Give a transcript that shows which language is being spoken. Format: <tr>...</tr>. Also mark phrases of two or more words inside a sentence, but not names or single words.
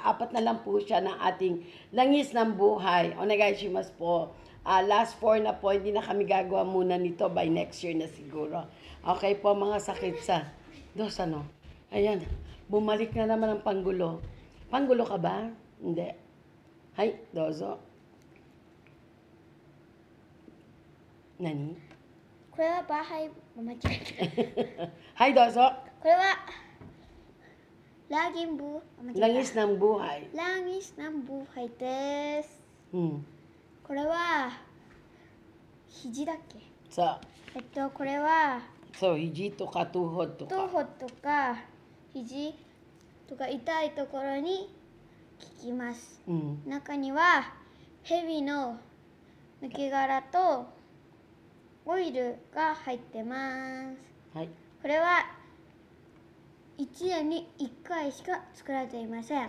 <tl>4 na lang po siya ng ating langis ng buhay. Onegaishimasu po. Last 4 na po. Hindi na kami gagawa muna nito</tl> <en>by next year</en> <tl>na siguro. Okay po, mga sakit sa dos ano. Ayan, bumalik na naman ang panggulo. Panggulo ka ba? Hindi. Hay, dozo. Nani?</tl> <ja>これはバーハイ間違えた。はい、どうぞ。これはラギンブ</ja> <tl>Langis ng buhay.</tl> <ja>Langis ng buhay です。 これは肘だっけ？ Sa, これは so, 肘とか, tuhod to ka. tuhod とか肘とか痛いところに効きます。中には蛇の抜け殻とオイルが入ってます。はい。これは1年に1回しか作られていません。</ja>